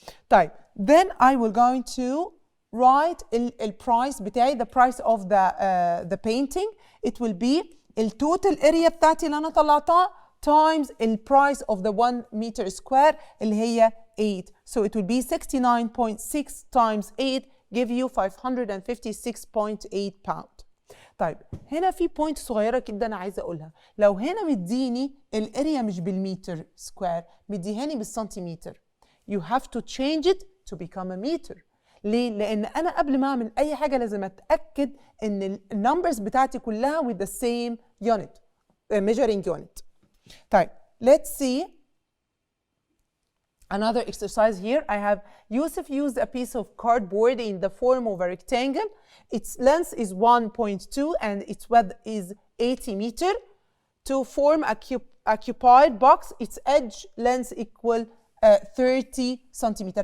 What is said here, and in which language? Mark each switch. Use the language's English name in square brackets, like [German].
[English] طيب, then I will going to write [Arabic] البرايس بتاعي, [English] the price of the painting. It will be التوتال area بتاعتي [Arabic] اللي أنا طلعتها [English] times the price of the 1 meter square اللي هي 8. So it will be 69.6 times 8 give you 556.8 pound. [Arabic] طيب, هنا في بوينت صغيرة جدا عايزة أقولها. لو هنا مديني الاريا مش بالمتر سكوير، مديهاني بالسنتيمتر. [English] You have to change it to become a meter. [Arabic] ليه؟ لأن أنا قبل ما أعمل أي حاجة لازم أتأكد إن النمبرز بتاعتي كلها [English] with the same unit measuring unit. طيب let's see another exercise here. I have Yusuf used a piece of cardboard in the form of a rectangle. Its length is 1.2 and its width is 80 meter. To form a occupied box, its edge length equal 30 centimeter.